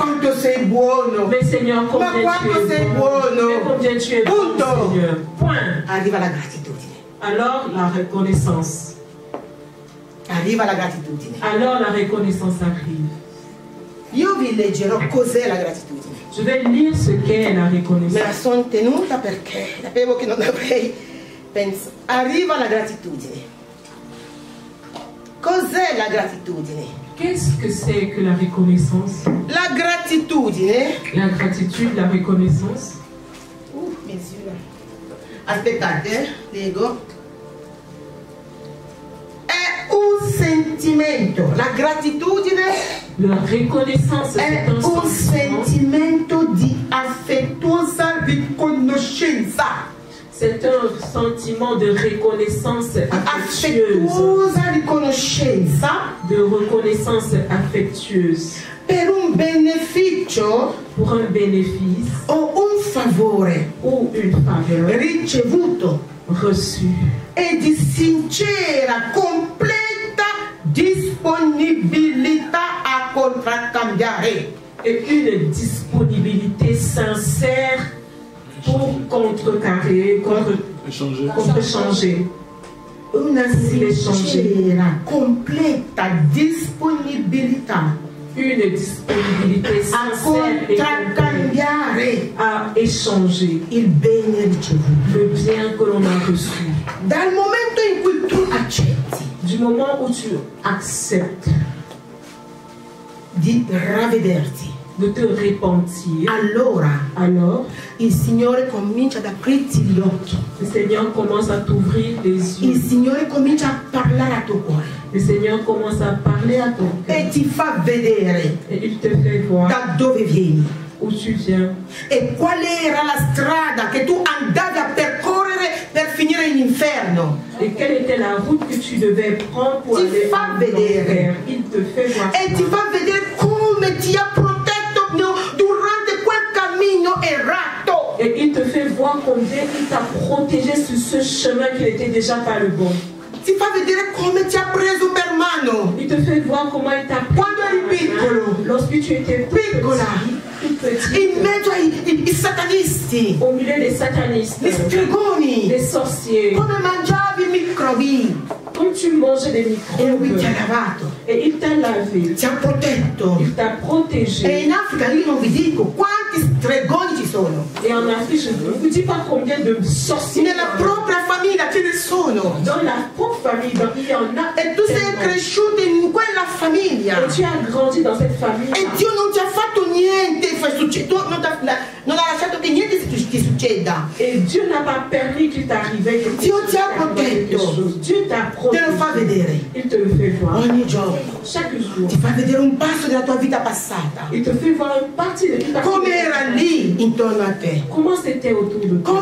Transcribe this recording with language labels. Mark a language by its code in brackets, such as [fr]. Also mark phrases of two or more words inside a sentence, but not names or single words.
[it] quanto sei buono! [fr] Mais Seigneur, [it] Ma [fr] combien [it] quanto [fr] tu [it] sei [fr] es bon. [it] buono! [fr] Mais combien tu es bon, [it] Punto! [fr] Seigneur. Point. [it] Arriva la gratitudine. [fr] Alors la reconnaissance. [it] Arriva la gratitudine. [fr] Alors la reconnaissance arrive. [it] Io vi leggerò cos'è la gratitudine. [fr] Je vais lire ce qu'est la [it] Me la [fr] reconnaissance. [it] sono tenuta perché sapevo che non avrei pensato. Arriva la gratitudine. Cos'è la gratitudine? [fr] Qu'est-ce que c'est que la reconnaissance? [it] La gratitudine. [fr] La gratitude, la reconnaissance. [it] Misura. Aspettate, leggo. È un sentimento. La gratitudine [fr] La reconnaissance, [it] è [fr] c'est un [it] un [fr] sentiment. [it] sentimento di affettuosa riconoscenza. [fr] C'est un sentiment de reconnaissance affectueuse. [it] Affettuosa riconoscenza [fr] De reconnaissance affectueuse. [it] per un beneficio [fr] Pour un bénéfice [it] o un favore [fr] ou une faveur [it] ricevuto [fr] reçue. [it] e di sincera, completa disponibilità a contraccambiare. [fr] Et une disponibilité sincère pour contrecarrer, contre-changer. [it] Una sincera, completa disponibilità [fr] Une disponibilité [it] a [fr] sincère et complète [it] contraccambiare [fr] à échanger [it] il bene ricevuto. [fr] le bien que l'on a reçu. [it] Dal momento in cui tu accetti [fr] Du moment où tu acceptes [it] di ravvederti, [fr] de te repentir, [it] allora [fr] alors [it] il Signore comincia ad aprirti gli occhi. [fr] le Seigneur commence à t'ouvrir les [it] Il [fr] yeux. [it] Signore comincia a parlare al tuo cuore [fr] Le Seigneur commence à parler à ton cœur [it] e ti fa vedere [fr] et il te fait voir [it] da dove vieni [fr] où tu viens [it] e qual era la strada che tu andavi a percorrere per finire in inferno. [fr] et quelle était la route que tu devais prendre pour [it] Ti [fr] aller [it] fa [fr] en [it] vedere. [fr] enfer. Il te fait voir [it] E ti [fr] ça. [it] fa vedere come ti ha protetto durante quel cammino errato. [fr] Et il te fait voir combien il t'a protégé sur ce chemin qui n'était déjà pas le bon. [it] Ti fa vedere come ti ha preso per mano. [fr] Il te fait voir comment il t'a pris [it] Quando eri piccolo, [fr] lorsque tu étais [it] piccola, [fr] tout petit, [it] in mezzo ai satanisti, [fr] au milieu des satanistes, [it] gli stregoni, [fr] des sorciers, [it] come mangiavi i microbi. [fr] comme tu mangeais des [it] E lui [fr] microbes, [it] ti ha lavato, [fr] et il t'a lavé, [it] ti ha protetto. [fr] il t'a [it] E [fr] protégé. [it] in Africa io non vi dico quanti stregoni ci sono. [fr] Et en Afrique, je ne vous dis pas combien de sorciers [it] Nella propria famiglia ce ne sono. [fr] dans la propre famille, il y en a. [it] E tu sei [fr] tellement. [it] cresciuto in quella famiglia. [fr] Et tu as grandi dans cette famille. [it] E Dio non ti ha fatto niente, non ha lasciato che niente ti succeda. [fr] Et Dieu n'a pas permis qu'il t'arrivait quelque Dieu chose. t'a protégé. Dieu t'a [it] Te lo fa [fr] protégé. [it] vedere [fr] Il te le fait voir. [it] ogni giorno. [fr] Chaque jour. [it] Ti fa vedere un passo della tua vita passata. [fr] Il te fait voir une partie de ta [it] Come era lì intorno a te. [fr] Comment c'était autour de toi.